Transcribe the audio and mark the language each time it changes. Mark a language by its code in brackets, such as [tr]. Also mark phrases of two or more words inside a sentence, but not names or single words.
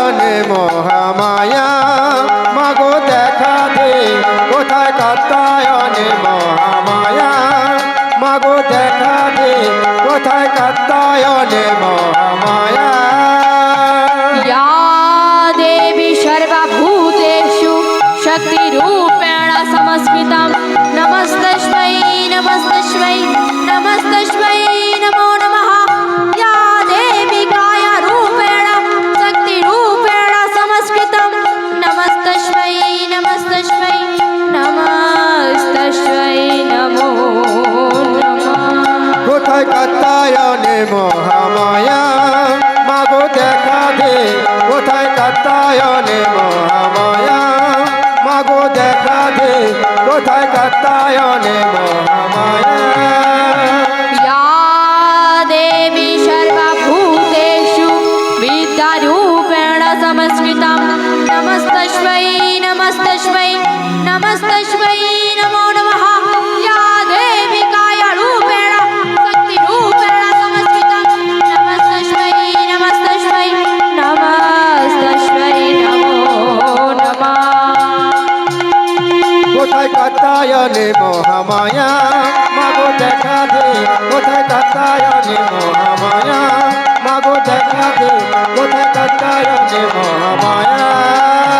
[bn] মহামায়া মাগো দেখা দে কোথায় কাত্তায়নে মহামায়া মাগো দেখা দে কোথায় কাত্তায়নে মহামায়া [sa] या देवी सर्वभूतेषु शक्तिरूपेण संस्थिता नमस्तस्मै नमस्तस्मै नमस्तस्मै नमो नमः या देवी कायरूपेण शक्तिरूपेण संस्थिता नमस्तस्मै नमस्तस्मै नमस्तस्मै नमो नमः [bn] কোথায় কাত্তায়নে মহামায়া মাগো দেখা দে কোথায় কাত্তায়নে মহামায়া মাগো দেখা দে কোথায় কাত্তায়নে মহামায়া [sa] या देवी सर्वभूतेषु विद्यारूपेण संस्कृता नमस्तस्मै नमस्तस्मै नमस्तस्मै नमो नमः या देवी कायरूपेण शक्तिरूपेण संस्कृता नमस्तस्मै नमस्तस्मै नमस्तस्मै नमो नमः [bn] কোথায় কাত্তায়নে মহামায়া মাগো দেখা দে কোথায় কাত্তায়নে মহামায়া মাগো দেখা দে কোথায় কাত্তায়নে মহামায়া